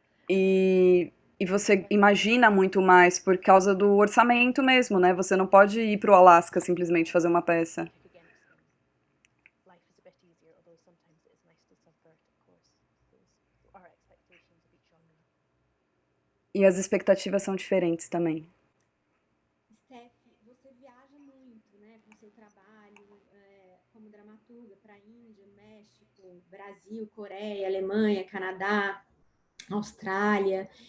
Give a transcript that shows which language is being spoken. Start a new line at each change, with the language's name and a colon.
Portuguese: E você imagina muito mais por causa do orçamento mesmo, né? Você não pode ir para o Alasca simplesmente fazer uma peça.
English: kick against them. Life is a bit easier, although sometimes it is nice to subvert, of course, our expectations of each genre.
Portuguese: E as expectativas são diferentes também. Steph, você viaja muito, né, com seu trabalho como dramaturga para a Índia, México, Brasil, Coreia, Alemanha, Canadá, Austrália.